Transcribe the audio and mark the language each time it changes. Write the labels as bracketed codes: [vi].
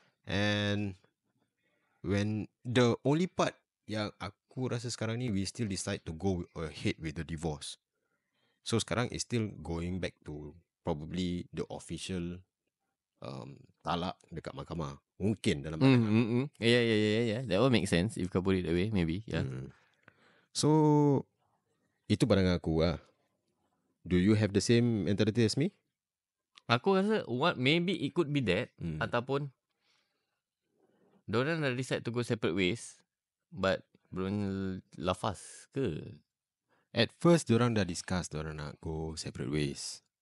[en] And when the only part [ms] yang aku rasa sekarang ni, [en] we still decide to go ahead with the divorce. So sekarang is still going back to probably the official talak [ms] dekat mahkamah. Mungkin dalam pandangan. [en] Yeah. That will make sense if kau put it that way, maybe. Yeah. [ms] So itu pandangan aku lah. [en] Do you have the same mentality as me? Aku rasa maybe it could be that, [ms] ataupun diorang dah [en] decide to go separate ways, but [ms] belum lafaz ke? [en] At first diorang dah discuss [ms] diorang nak [en] go separate ways.